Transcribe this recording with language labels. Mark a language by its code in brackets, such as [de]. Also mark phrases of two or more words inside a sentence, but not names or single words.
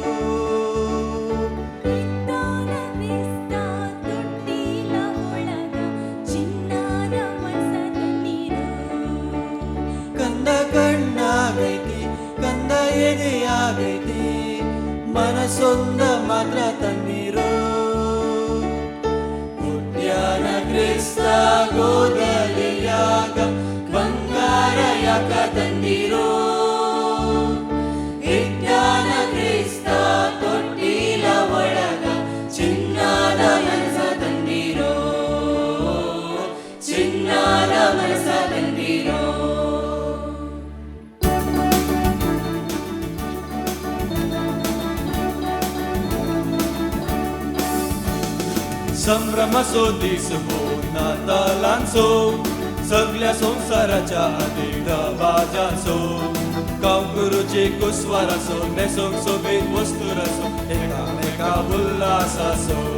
[kn] ಕಂದ ಕಣ್ಣಾಗೈತಿ ಕಂದ ಎದೆಯಾಗೈತಿ ಮನಸೊಂದ ಮಾತ್ರ ತಂದಿರೋ ಹುಟ್ಟ್ಯಾನ ಕ್ರಿಸ್ತ ಗೋದಲಿಯಾಗ ಬಂಗಾರ ಯಾಕ ತಂದಿರೋ ವಿಜ್ಞಾನ ಕ್ರಿಸ್ತ ತೊಟ್ಟಿಲ ಒಳಗ ಚಿನ್ನದ ಮನಸ ತಂದಿರೋ ಚಿನ್ನದ ಮನಸ ತಂದಿರೋ [kok] संभ्रमसो दिस हो नातालांचो सगळ्या संसाराच्या आदेड बाजासो गांवकरूचे कुस्वारासो नेसोंक सोबीत वस्तुरासो एकामेका उल्हासासो